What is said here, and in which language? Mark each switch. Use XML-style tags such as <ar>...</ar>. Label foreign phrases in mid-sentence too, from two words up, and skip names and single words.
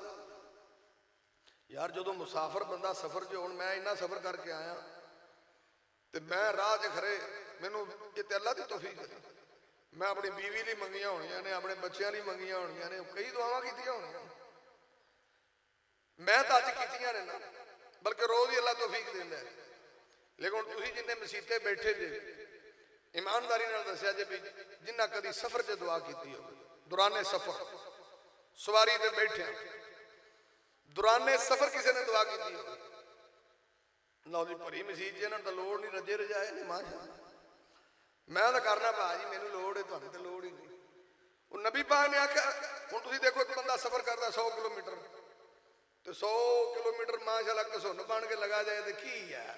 <pa>ਯਾਰ ਜੋ ਮੁਸਾਫ਼ਿਰ ਬੰਦਾ ਸਫ਼ਰ ਚ ਹੁਣ ਮੈਂ ਇੰਨਾ ਸਫ਼ਰ ਕਰਕੇ ਆਇਆ ਤੇ ਮੈਂ ਰਾਹ ਚ ਖਰੇ ਮੈਨੂੰ ਯੇ ਅੱਲਾਹ ਦੀ ਤੌਫ਼ੀਕ ਹੈ ਮੈਂ ਅਪਣੀ ਬੀਵੀ ਲਈ ਮੰਗੀਆਂ ਹੋਣੀਆਂ ਨੇ ਅਪਣੇ ਬੱਚੋਂ ਲਈ ਮੰਗੀਆਂ ਹੋਣੀਆਂ ਨੇ ਕਈ ਦੁਆਵਾਂ ਕੀਤੀਆਂ ਹੋਣੀਆਂ ਮੈਂ ਤੋ ਅੱਜ ਕੀਤੀਆਂ ਨੇ ਨਾ ਬਲਕਿ ਰੋਜ਼ ਹੀ ਅੱਲਾਹ ਤੌਫ਼ੀਕ ਦੇਂਦਾ ਹੈ। ਲੇਕਿਨ ਹੁਣ ਤੁਸੀਂ ਜਿੰਨੇ ਮਸੀਤੇ ਬੈਠੇ ਜੇ ਈਮਾਨਦਾਰੀ ਨਾਲ ਦੱਸਿਆ ਜੇ ਭੀ ਜਿੰਨਾ ਕਦੀ ਸਫ਼ਰ ਚ ਦੁਆ ਕੀਤੀ ਹੋ ਦੁਰਾਨੇ ਸਫ਼ਰ ਸਵਾਰੀ ਤੇ ਬੈਠੇ ਦੁਰਾਨੇ ਸਫ਼ਰ ਕਿਸੀ ਨੇ ਦੁਆ ਕੀ ਹੋ ਲਓ ਜੀ ਭਰੀ ਮਸੀਤ 'ਚ ਇਹਨਾਂ ਨੂੰ ਤਾਂ ਲੋੜ ਨਹੀਂ, ਰੱਜੇ ਰਜਾਏ ਨੇ ਮਾਸ਼ਾ। ਮੈਂ ਤਾਂ ਕਰਨਾ ਭਾਜੀ, ਮੈਨੂੰ ਲੋੜ ਹੈ, ਤੁਹਾਨੂੰ ਤਾਂ ਲੋੜ ਹੀ ਨਹੀਂ। ਉਹ ਨਬੀ ਪਾਕ ਨੇ ਆਖਿਆ, ਹੁਣ ਤੁਸੀਂ ਦੇਖੋ ਇੱਕ ਬੰਦਾ ਸਫ਼ਰ ਕਰਦਾ 100 ਕਿਲੋਮੀਟਰ ਤੇ 100 ਕਿਲੋਮੀਟਰ ਮਾਸ਼ਾਅੱਲਾ ਘਸੁੰਨ ਬਣ ਕੇ ਲਗਾ ਜਾਏ ਤੇ ਕੀ ਯਾਰ।</pa>